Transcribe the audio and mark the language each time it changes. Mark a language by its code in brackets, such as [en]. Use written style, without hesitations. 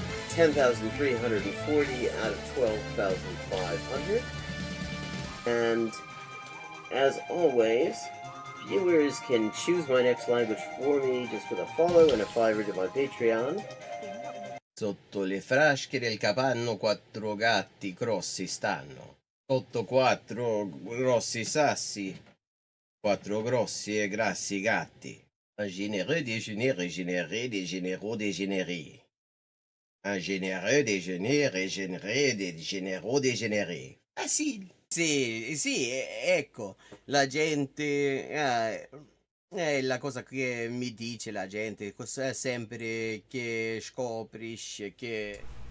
[en] 10,340 out of 12,500. And as always, viewers can choose my next language for me just with a follow and a $5 to my Patreon. [it] Sotto le frasche del capanno 4 gatti grossi stanno. Sotto 4 grossi sassi, 4 grossi e grassi gatti. [fr] Un généreux déjeuner régénéré des généraux dégénérés. Un généreux déjeuner régénéré des généraux dégénérés. [it] Facile. Sì, ecco, la gente è la cosa che mi dice la gente, sempre che scoprisce che...